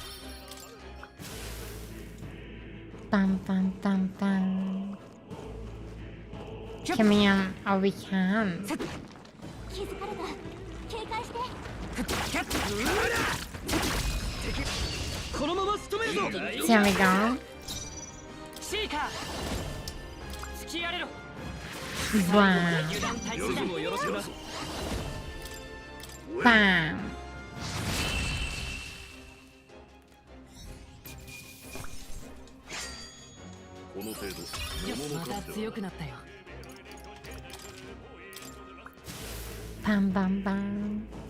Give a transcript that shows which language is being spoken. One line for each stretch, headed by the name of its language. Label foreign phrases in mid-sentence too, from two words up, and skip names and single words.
English: Bam, bam, bam, bam. Come in, or we can. There we go. Wow. Bam. Bam, bam, bam.